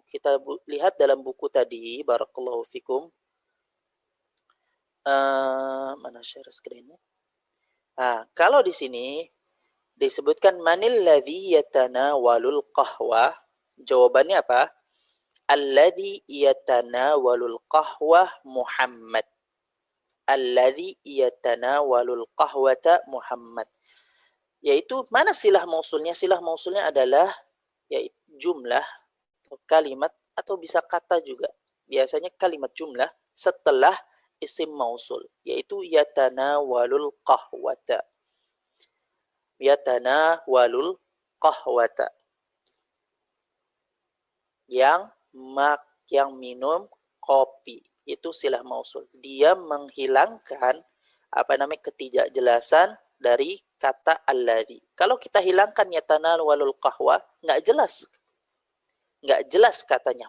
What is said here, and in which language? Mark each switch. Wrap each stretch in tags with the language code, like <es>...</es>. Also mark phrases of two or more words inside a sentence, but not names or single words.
<id>Kita lihat dalam buku tadi,</id> <ar>بارك الله فيكم.</ar> <id>Mana</id> <en>share screen-</en> <id>nya? Nah, kalau di sini disebutkan</id> <ar>من الذي يتناول القهوة,</ar> <id>jawabannya apa?</id> <ar>الذي يتناول القهوة محمد. الذي يتناول القهوة محمد.</ar> <id>Yaitu mana silah mausulnya? Silah mausulnya adalah yaitu jumlah atau kalimat atau bisa kata juga. Biasanya kalimat jumlah setelah isim mausul, yaitu</id> <ar>يتناول القهوة. يتناول القهوة.</ar> <id>Yang minum kopi, itu silah mausul. Dia menghilangkan ketidakjelasan dari kata alladzi. Kalau kita hilangkan</id> <ar>يتناول القهوة,</ar> <id>nggak jelas katanya.</id>